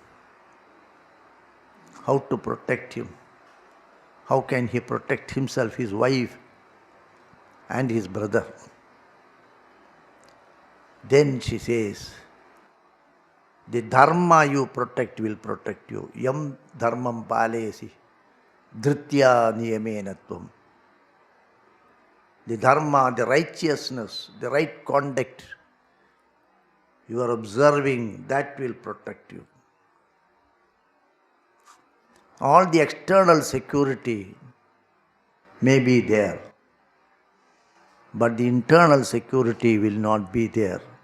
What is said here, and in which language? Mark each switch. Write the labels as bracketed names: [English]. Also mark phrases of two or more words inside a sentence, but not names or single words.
[English] How to protect him? How can he protect himself, his wife, and his brother? Then she says, the dharma you protect will protect you. [Sanskrit] Yam dharmam palesi dhritya niyamenatvam. [English] The dharma, the righteousness, the right conduct you are observing, that will protect you. All the external security may be there, but the internal security will not be there.